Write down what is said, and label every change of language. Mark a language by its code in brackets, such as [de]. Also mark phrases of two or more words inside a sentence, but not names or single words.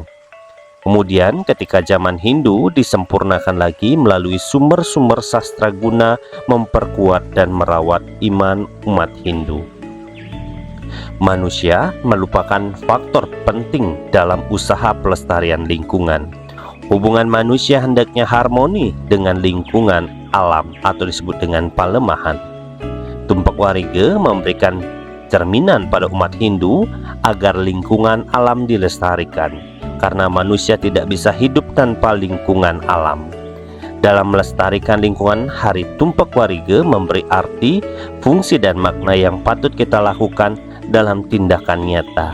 [id] Kemudian ketika zaman Hindu disempurnakan lagi melalui sumber-sumber sastra guna memperkuat dan merawat iman umat Hindu. Manusia merupakan faktor penting dalam usaha pelestarian lingkungan. Hubungan manusia hendaknya harmoni dengan lingkungan alam atau disebut dengan palemahan. Tumpak warige memberikan cerminan pada umat Hindu agar lingkungan alam dilestarikan, karena manusia tidak bisa hidup tanpa lingkungan alam. Dalam melestarikan lingkungan, Hari Tumpak Warige memberi arti, fungsi dan makna yang patut kita lakukan dalam tindakan nyata.